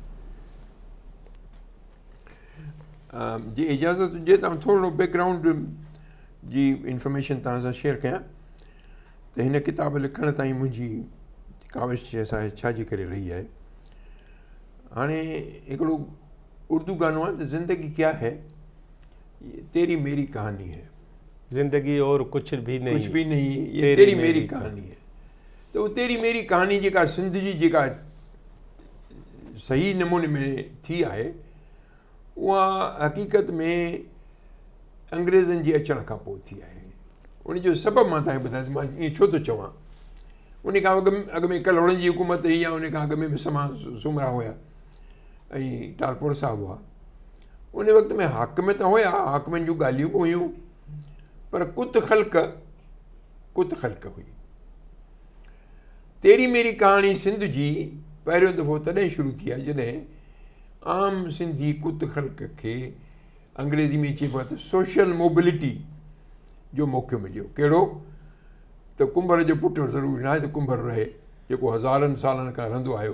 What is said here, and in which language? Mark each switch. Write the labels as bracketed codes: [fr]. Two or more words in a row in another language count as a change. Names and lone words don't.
[sd] जी इजाज़त हुजे त थोरो बैकग्राउंड जी इंफॉर्मेशन तव्हां सां शेयर कयां त हिन किताब लिखण ताईं मुंहिंजी काविश असांजे छाजे करे रही आहे। हाणे हिकिड़ो उर्दू गानो आहे त [hi] ज़िंदगी क्या है, तेरी मेरी कहानी है। ज़िंदगी और कुछ भी नहीं, ये तेरी मेरी कहानी है। [sd] त उहो [hi] तेरी मेरी कहानी [sd] जेका सिंध जी जेका सही नमूने में थी आहे उहा हक़ीक़त में अंग्रेज़नि जे अचण खां पोइ थी आहे। उनजो सबबु मां तव्हांखे ॿुधायां मां ईअं छो थो चवां। उन खां अॻु में कलवड़नि जी हुकूमत हुई, उन खां अॻु में बि समा सुमरा हुया ऐं टालपुर साहब हुआ। उन वक़्त में हाकिम त हुया, हाकिमनि जूं ॻाल्हियूं बि हुयूं, पर कुत ख़ल्क़ हुई। [hi] तेरी मेरी कहाणी [sd] सिंध जी पहिरियों दफ़ो तॾहिं शुरू थी आहे जॾहिं आम सिंधी कुत ख़ल्क़ खे अंग्रेज़ी में चइबो आहे त [en] social mobility [sd] जो मौक़ो मिलियो। कहिड़ो त कुंभर जो पुटु ज़रूरी न आहे त कुंभर रहे, जेको हज़ारनि सालनि खां रहंदो आयो।